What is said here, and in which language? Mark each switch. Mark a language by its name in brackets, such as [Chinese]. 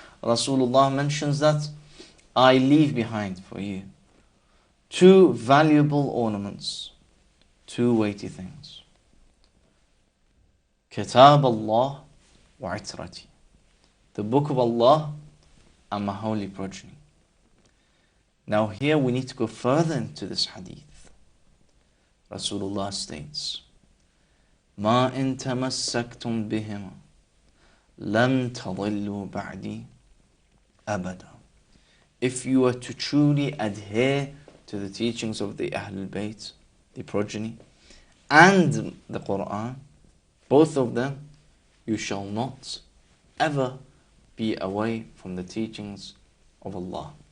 [English] Rasulullah mentions that I leave behind for you 2 valuable ornaments, 2 weighty things. [Arabic] Kitab Allah wa itrati, [English] the book of Allah and my holy progeny. Now here we need to go further into this hadith. Rasulullah states, [Arabic] ما إن تمسكتم بهما لن تضلوا بعدي أبدا. [English] If you are to truly adhere to the teachings of the Ahlul Bayt, the progeny, and the Quran, both of them, you shall not ever be away from the teachings of Allah.